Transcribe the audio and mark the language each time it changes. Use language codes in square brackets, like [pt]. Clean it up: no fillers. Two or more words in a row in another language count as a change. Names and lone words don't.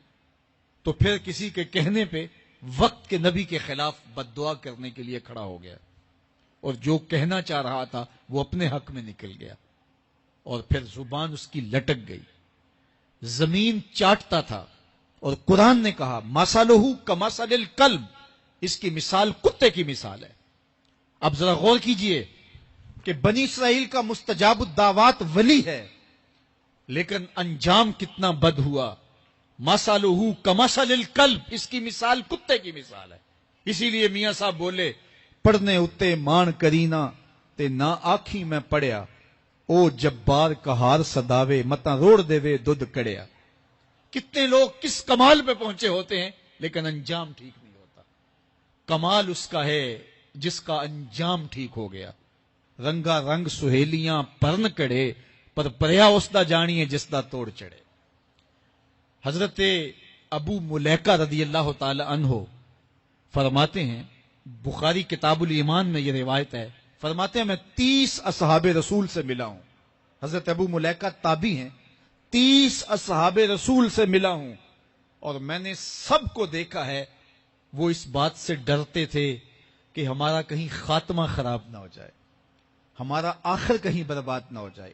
[ur] تو پھر کسی کے کہنے پہ وقت کے نبی کے خلاف بد دعا کرنے کے لیے کھڑا ہو گیا، اور جو کہنا چاہ رہا تھا وہ اپنے حق میں نکل گیا، اور پھر زبان اس کی لٹک گئی، زمین چاٹتا تھا. اور قرآن نے کہا [ar] مَثَلُهُ كَمَثَلِ الْكَلْبِ، [ur] اس کی مثال کتے کی مثال ہے. اب ذرا غور کیجئے کہ بنی اسرائیل کا مستجاب الدعوات ولی ہے، لیکن انجام کتنا بد ہوا. [ar] مثلہ کمثل الکلب، [ur] اس کی مثال کتے کی مثال ہے. اسی لیے میاں صاحب بولے [pa] پڑھنے اتے مان کرینا تے نہ آکھی میں پڑھیا، او جبار کہار صداوے متا روڑ دے وے دودھ کڑیا. [ur] کتنے لوگ کس کمال پہ پہنچے ہوتے ہیں لیکن انجام ٹھیک نہیں ہوتا. کمال اس کا ہے جس کا انجام ٹھیک ہو گیا. [pa] رنگا رنگ سہیلیاں پرن کڑے پر پریا اس دا جانی ہے جس دا توڑ چڑھے. [ur] حضرت ابو ملیکہ [ar] رضی اللہ تعالی عنہ [ur] فرماتے ہیں، بخاری کتاب الایمان میں یہ روایت ہے، فرماتے ہیں میں 30 اصحاب رسول سے ملا ہوں. حضرت ابو ملیکہ تابعی ہیں. 30 اصحاب رسول سے ملا ہوں اور میں نے سب کو دیکھا ہے وہ اس بات سے ڈرتے تھے کہ ہمارا کہیں خاتمہ خراب نہ ہو جائے، ہمارا آخر کہیں برباد نہ ہو جائے.